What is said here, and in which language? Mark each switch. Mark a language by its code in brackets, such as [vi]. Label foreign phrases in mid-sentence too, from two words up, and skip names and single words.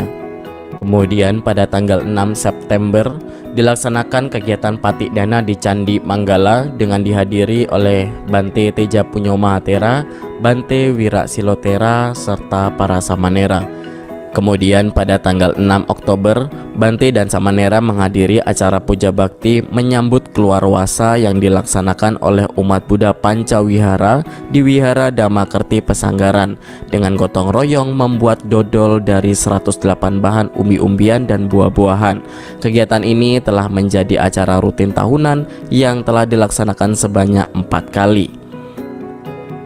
[id] Kemudian pada tanggal 6 September dilaksanakan kegiatan Patik Dana di Candi Manggala dengan dihadiri oleh Bante Teja Punyo Mahatera, Bante Wira Silotera, serta para samanera. Kemudian pada tanggal 6 Oktober, Bante dan samanera menghadiri acara puja bakti menyambut keluarwasa yang dilaksanakan oleh umat Buddha Pancawihara di Wihara Dhammakerti Pesanggaran dengan gotong royong membuat dodol dari 108 bahan umbi-umbian dan buah-buahan. Kegiatan ini telah menjadi acara rutin tahunan yang telah dilaksanakan sebanyak 4 kali.